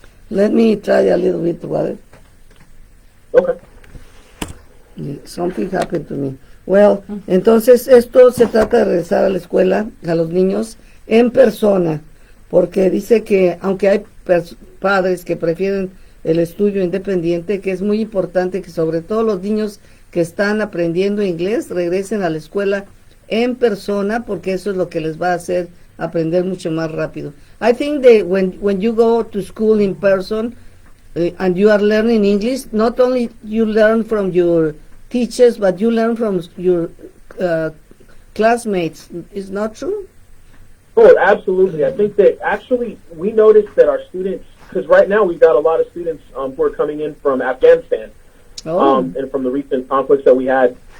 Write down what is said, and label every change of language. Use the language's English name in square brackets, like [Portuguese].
[English] Let me try a little bit water. Okay. Something happened to me. [Spanish] Well, entonces esto se trata de regresar a la escuela, a los niños, en persona, porque dice que aunque hay padres que prefieren el estudio independiente, que es muy importante que sobre todo los niños que están aprendiendo inglés regresen a la escuela en persona, porque eso es lo que les va a hacer aprender mucho más rápido. [English] I think that when you go to school in person and you are learning English, not only you learn from your teachers, but you learn from your classmates. Is not true? Oh, absolutely. I think that actually we noticed that our students, because right now we've got a lot of students who are coming in from Afghanistan, and from the recent conflicts that we had.